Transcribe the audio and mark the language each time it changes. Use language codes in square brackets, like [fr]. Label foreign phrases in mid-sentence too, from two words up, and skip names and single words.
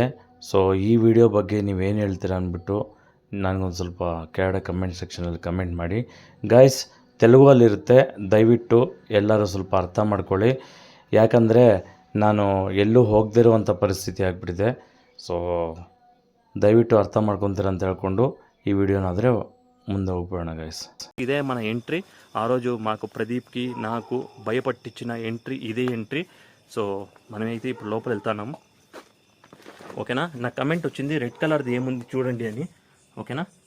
[kn] ಸೊ ಈ ವಿಡಿಯೋ ಬಗ್ಗೆ ನೀವೇನು ಹೇಳ್ತೀರಾ ಅಂದ್ಬಿಟ್ಟು ನನಗೊಂದು ಸ್ವಲ್ಪ ಕೆಳಗಡೆ ಕಮೆಂಟ್ ಸೆಕ್ಷನಲ್ಲಿ ಕಮೆಂಟ್ ಮಾಡಿ. ಗೈಸ್, ತೆಲುಗಲ್ಲಿರುತ್ತೆ, ದಯವಿಟ್ಟು ಎಲ್ಲರೂ ಸ್ವಲ್ಪ ಅರ್ಥ ಮಾಡ್ಕೊಳ್ಳಿ. ಯಾಕಂದರೆ ನಾನು ಎಲ್ಲೂ ಹೋಗದಿರುವಂಥ ಪರಿಸ್ಥಿತಿ ಆಗಿಬಿಟ್ಟಿದೆ. ಸೊ ದಯವಿಟ್ಟು ಅರ್ಥ ಮಾಡ್ಕೊತೀರ ಅಂತ ಹೇಳ್ಕೊಂಡು ಈ ವೀಡಿಯೋನಾದರೆ ಮುಂದು ಹೋಗ್ಬಿಡೋಣ గైస్. [te] ఇదే మన ఎంట్రీ. ఆ రోజు మాకు ప్రదీప్కి నాకు భయపట్టించిన ఎంట్రీ ఇదే ఎంట్రీ. సో మనమైతే ఇప్పుడు లోపల వెళ్తున్నాము. ఓకేనా? నాకు కమెంట్ వచ్చింది రెడ్ కలర్ది ఏముంది చూడండి అని. ఓకేనా?